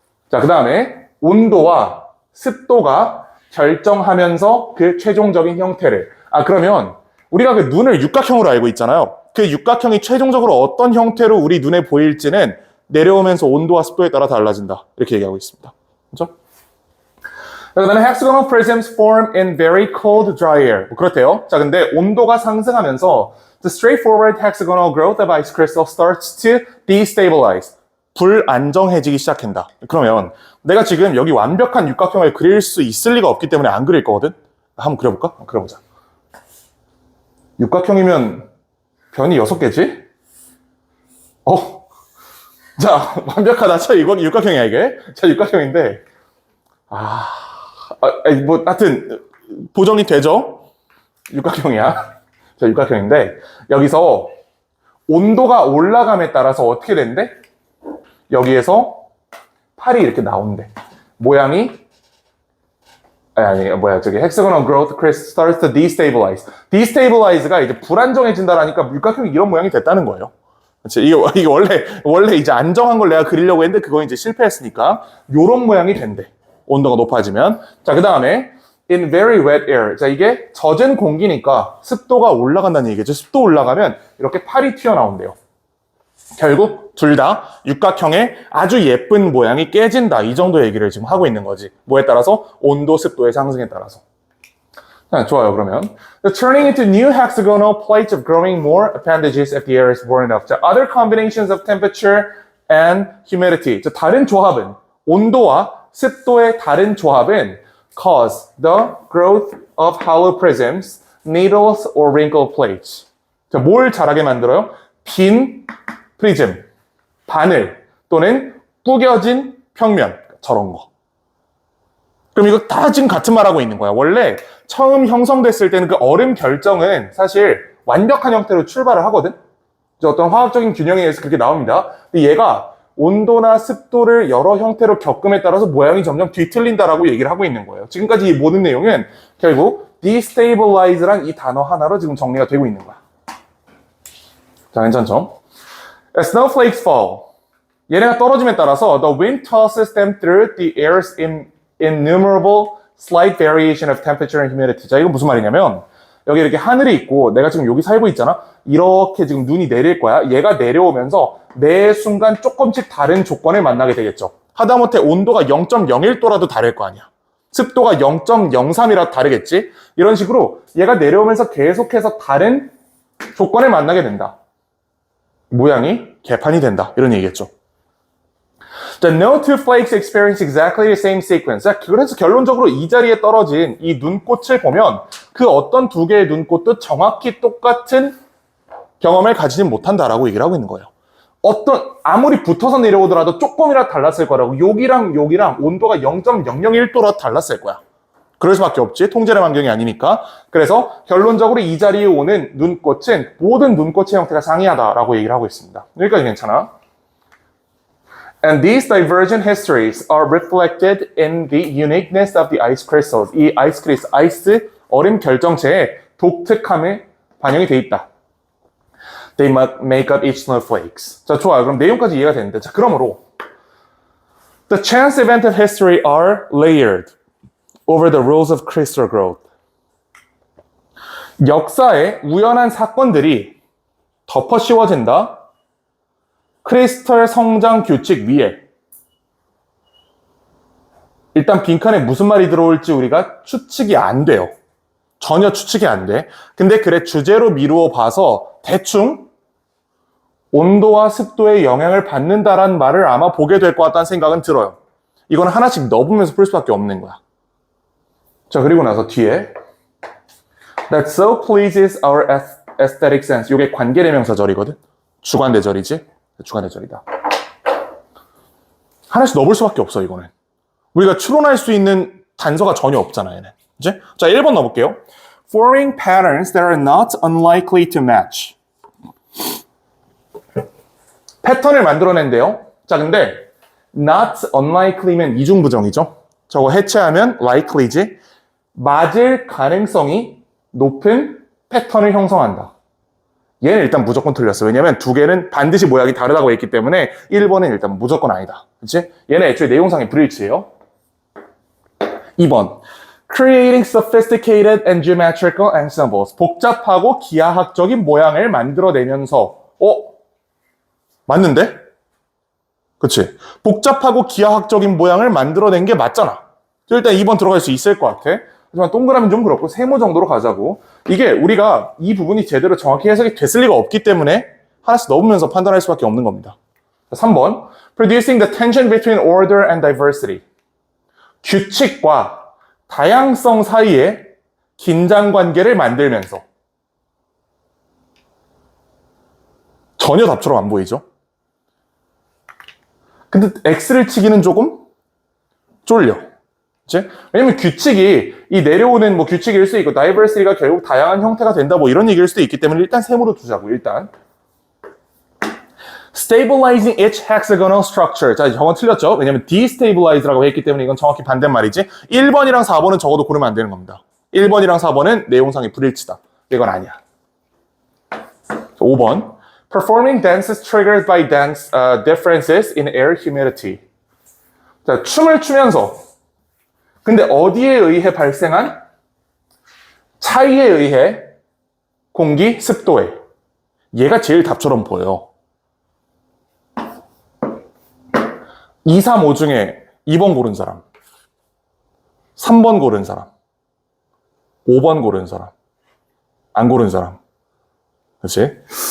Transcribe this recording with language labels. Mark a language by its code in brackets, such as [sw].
[ko] 자, 그 다음에 온도와 습도가 결정하면서 그 최종적인 형태를. 그러면 우리가 그 눈을 육각형으로 알고 있잖아요. 그 육각형이 최종적으로 어떤 형태로 우리 눈에 보일지는 내려오면서 온도와 습도에 따라 달라진다. 이렇게 얘기하고 있습니다. 그렇죠? 그 다음에 [en] hexagonal prisms form in very cold, dry air. [ko] 뭐 그렇대요. 자, 근데 온도가 상승하면서 [en] the straightforward hexagonal growth of ice crystal starts to destabilize. [ko] 불안정해지기 시작한다. 그러면 내가 지금 여기 완벽한 육각형을 그릴 수 있을 리가 없기 때문에 안 그릴 거거든? 한번 그려볼까? 그려보자. 육각형이면 변이 6개지? 자, 완벽하다. 자, 이건 육각형이야, 이게. 자, 육각형인데. 뭐, 하여튼, 보정이 되죠? 육각형이야. 자, 육각형인데, 여기서 온도가 올라감에 따라서 어떻게 된대? 여기에서 팔이 이렇게 나온대. 모양이, 저기, [en] hexagonal growth starts to destabilize. [ko] destabilize가 이제 불안정해진다라니까 육각형이 이런 모양이 됐다는 거예요. 그렇지? 이게 원래 이제 안정한 걸 내가 그리려고 했는데 그거 이제 실패했으니까 요런 모양이 된대. 온도가 높아지면. 자, 그 다음에 [en] in very wet air. [ko] 자, 이게 젖은 공기니까 습도가 올라간다는 얘기죠. 습도 올라가면 이렇게 팔이 튀어나온대요. 결국 둘 다 육각형의 아주 예쁜 모양이 깨진다. 이 정도 얘기를 지금 하고 있는 거지. 뭐에 따라서? 온도, 습도의 상승에 따라서. 자, 좋아요. 그러면 [en] turning into new hexagonal plates of growing more appendages if the air is warm enough. 자, other combinations of temperature and humidity. [ko] 자, 다른 조합은 온도와 습도의 다른 조합은 [en] cause the growth of hollow prisms, needles or wrinkle plates. [ko] 자, 뭘 자라게 만들어요? 빈 프리즘, 바늘 또는 구겨진 평면. 저런 거. 그럼 이거 다 지금 같은 말 하고 있는 거야. 원래 처음 형성됐을 때는 그 얼음 결정은 사실 완벽한 형태로 출발을 하거든. 어떤 화학적인 균형에 의해서 그렇게 나옵니다. 근데 얘가 온도나 습도를 여러 형태로 겪음에 따라서 모양이 점점 뒤틀린다라고 얘기를 하고 있는 거예요. 지금까지 이 모든 내용은 결국 destabilize란 이 단어 하나로 지금 정리가 되고 있는 거야. 자, 괜찮죠? [en] As snowflakes fall. [ko] 얘네가 떨어짐에 따라서 [en] the wind tosses them through the air's innumerable slight variation of temperature and humidity. [ko] 자, 이건 무슨 말이냐면 여기 이렇게 하늘이 있고 내가 지금 여기 살고 있잖아. 이렇게 지금 눈이 내릴 거야. 얘가 내려오면서 매 순간 조금씩 다른 조건을 만나게 되겠죠. 하다못해 온도가 0.01도라도 다를 거 아니야. 습도가 0.03이라도 다르겠지. 이런 식으로 얘가 내려오면서 계속해서 다른 조건을 만나게 된다. 모양이 개판이 된다. 이런 얘기겠죠. [en] 자, no two flakes experience exactly the same sequence. [ko] 자, 그래서 결론적으로 이 자리에 떨어진 이 눈꽃을 보면 그 어떤 두 개의 눈꽃도 정확히 똑같은 경험을 가지진 못한다라고 얘기를 하고 있는 거예요. 아무리 붙어서 내려오더라도 조금이라도 달랐을 거라고. 여기랑 온도가 0.001도라도 달랐을 거야. 그럴 수밖에 없지. 통제된 환경이 아니니까. 그래서 결론적으로 이 자리에 오는 눈꽃은 모든 눈꽃의 형태가 상이하다라고 얘기를 하고 있습니다. 여기까지 괜찮아? [en] And these divergent histories are reflected in the uniqueness of the ice crystals. [ko] 이 아이스 얼음 결정체의 독특함에 반영이 돼 있다. [en] They make up each snowflakes. [ko] 자, 좋아요. 그럼 내용까지 이해가 되는데. 자, 그러므로 [en] the chance events of history are layered over the rules of crystal growth. [ko] 역사의 우연한 사건들이 덮어 씌워진다. 크리스털 성장 규칙 위에. 일단 빈칸에 무슨 말이 들어올지 우리가 추측이 안 돼요. 전혀 추측이 안 돼. 근데 그래 주제로 미루어 봐서 대충 온도와 습도에 영향을 받는다라는 말을 아마 보게 될 것 같다는 생각은 들어요. 이건 하나씩 넣어보면서 풀 수밖에 없는 거야. 자, 그리고 나서 뒤에 [en] That so pleases our aesthetic sense. [ko] 이게 관계대명사절이거든. 주관대절이지. 주관대절이다. 하나씩 넣어볼 수밖에 없어, 이거는. 우리가 추론할 수 있는 단서가 전혀 없잖아, 얘는. 그치? 자, 1번 넣어볼게요. [en] Forming patterns that are not unlikely to match. [ko] 패턴을 만들어낸대요. 자, 근데 not unlikely면 이중부정이죠. 저거 해체하면 likely지. 맞을 가능성이 높은 패턴을 형성한다. 얘는 일단 무조건 틀렸어. 왜냐면 두 개는 반드시 모양이 다르다고 했기 때문에 1번은 일단 무조건 아니다. 그치? 얘는 애초에 내용상의 불일치예요. [en] 2번. Creating sophisticated and geometrical ensembles. [ko] 복잡하고 기하학적인 모양을 만들어내면서 맞는데? 그치? 복잡하고 기하학적인 모양을 만들어낸 게 맞잖아. 일단 2번 들어갈 수 있을 것 같아. 하지만 동그라미는 좀 그렇고 세모 정도로 가자고. 이게 우리가 이 부분이 제대로 정확히 해석이 됐을 리가 없기 때문에 하나씩 넣으면서 판단할 수밖에 없는 겁니다. 3번. [en] Producing the tension between order and diversity. [ko] 규칙과 다양성 사이에 긴장 관계를 만들면서. 전혀 답처럼 안 보이죠? 근데 X를 치기는 조금 쫄려. 그치? 왜냐면 규칙이 이 내려오는 뭐 규칙일 수 있고 다이버시티가 결국 다양한 형태가 된다 뭐 이런 얘기일 수도 있기 때문에 일단 세모로 두자고. 일단 [en] Stabilizing each hexagonal structure. [ko] 자, 저건 틀렸죠? 왜냐면 destabilize라고 했기 때문에 이건 정확히 반대말이지. 1번이랑 4번은 적어도 고르면 안 되는 겁니다. 1번이랑 4번은 내용상의 불일치다. 이건 아니야. 5번. [en] Performing dances triggered by dance differences in air humidity. [ko] 자, 춤을 추면서 근데 어디에 의해 발생한 차이에 의해 공기 습도에 얘가 제일 답처럼 보여. 2, 3, 5 중에 2번 고른 사람, 3번 고른 사람, 5번 고른 사람, 안 고른 사람. 그렇지?